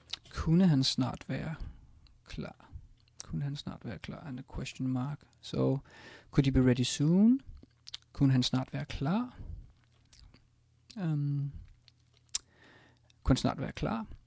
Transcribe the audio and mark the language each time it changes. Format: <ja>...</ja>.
<da>Kunne han snart være klar? Kunne han snart være klar?</da> <en>And a question mark. So could he be ready soon?</en> <da>Kunne han snart være klar? Kunne han snart være klar?</da>